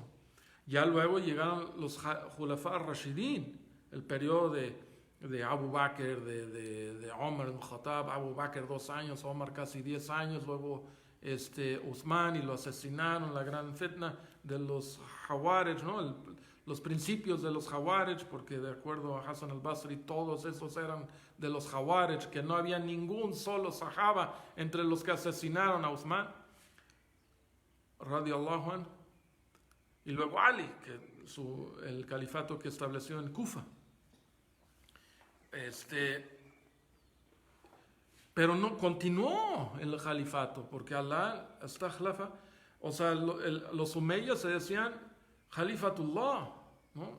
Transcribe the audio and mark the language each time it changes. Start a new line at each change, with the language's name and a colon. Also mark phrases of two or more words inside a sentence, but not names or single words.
Spanish: Ya luego llegaron los
Arabic: خلفاء راشدين,
Spanish: el periodo de Abu Bakr, de Omar ibn Khattab, Abu Bakr 2 años, Omar casi 10 años, luego Uthman, y lo asesinaron, la gran fitna de los Khawarij, ¿no? Los principios de los Khawarij, porque de acuerdo a Hassan al-Basri, todos esos eran de los Khawarij, que no había ningún solo sahaba entre los que asesinaron a Uthman,
Arabic: رضي الله عنه,
Spanish: y luego Ali, el califato que estableció en Kufa. Pero no continuó el califato, porque Allah está khalafa, o sea, los umeyas se decían Khalifatullah, ¿no?